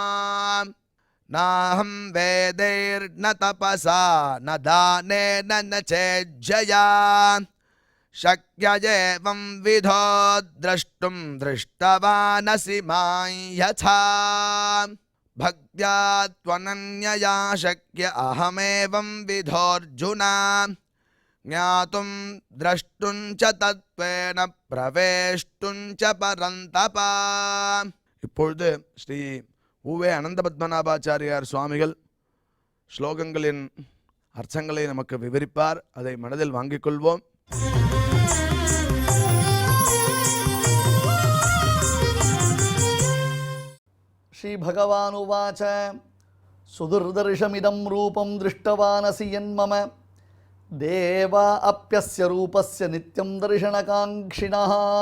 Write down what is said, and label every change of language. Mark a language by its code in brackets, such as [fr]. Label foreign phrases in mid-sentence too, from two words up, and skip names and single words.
[sa] नाहं वेदैर्न तपसा न दानेन न चेज्जया शक्य एवं विधो द्रष्टुं दृष्टवानसि मां यथा। भक्त्या त्वनन्यया शक्य अहमेवं विधोऽर्जुन ज्ञातुं द्रष्टुं च तत्त्वेन प्रवेष्टुं च परन्तप. [ta] இப்பொழுது ஸ்ரீ உவே அனந்த பத்மநாபாச்சாரியார் சுவாமிகள் ஸ்லோகங்களின் அர்த்தங்களை நமக்கு விவரிப்பார். அதை மனதில் வாங்கிக் கொள்வோம். [sa] श्री भगवानुवाच सुदुर्दर्शमिदं रूपं दृष्टवानसि यन्मम देवा अप्यस्य रूपस्य नित्यं दर्शनकाङ्क्षिणः